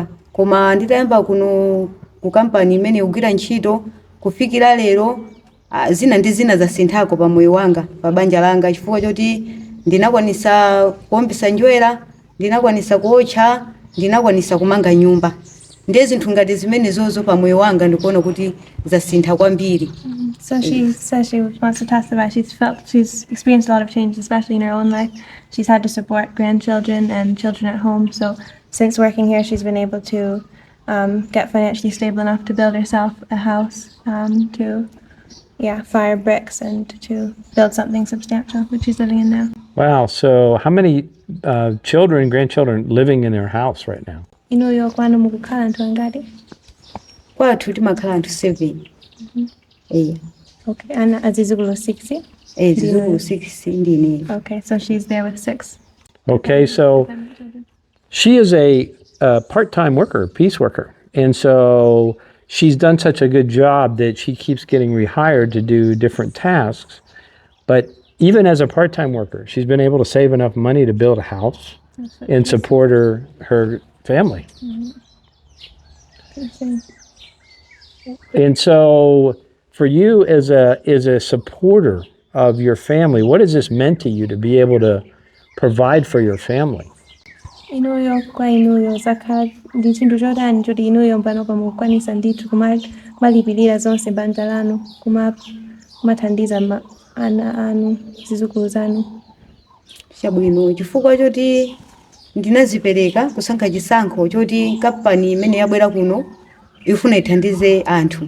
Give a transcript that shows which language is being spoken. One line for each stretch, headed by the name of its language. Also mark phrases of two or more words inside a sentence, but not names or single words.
Nyanja: Koma nditayamba kuno ku kampani imene kugwira ntchito kufikira lero zina ndi zina zasinthako pa moyo wanga, pa banja langa, chifukwa choti ndinakwanisa kuombesa njwera, ndinakwanisa kuotcha, ndinakwanisa kumanga nyumba. Ndiye zinthu ngati zimene zozo pa moyo wanga ndikuona kuti zasintha kwambiri.
English: So she says she wants to testify. She's experienced a lot of change, especially in her own life. She's had to support grandchildren and children at home. So since working here, she's been able to get financially stable enough to build herself a house, to fire bricks and to build something substantial, which she's living in now. Wow. So how many children, grandchildren living in their house right now?
Nyanja: Inuyo kwanu mukukhala anthu angati? Kwathu timakhala anthu 7. Okay, ana azizukulu 6? Zizukulu 6 ndine.
English: Okay, so she's there with 6. Okay. So she is a part-time worker, piece worker. And so she's done such a good job that she keeps getting rehired to do different tasks. But even as a part-time worker, she's been able to save enough money to build a house and support her family. And so for you as a supporter of your family, what has this meant to you to be able to provide for your family?
Nyanja: Inuyo kwa inuyo zakhala ndi chinthu chotani choti inuyo mpano pamukukwanisa ndithu kumalipirira zonse banja lanu kumathandiza ana anu zizukulu zanu. Chabwino chifukwa choti ndinazipereka kusankha chisankho choti kampani imene yabwera kuno ifuna ithandize anthu.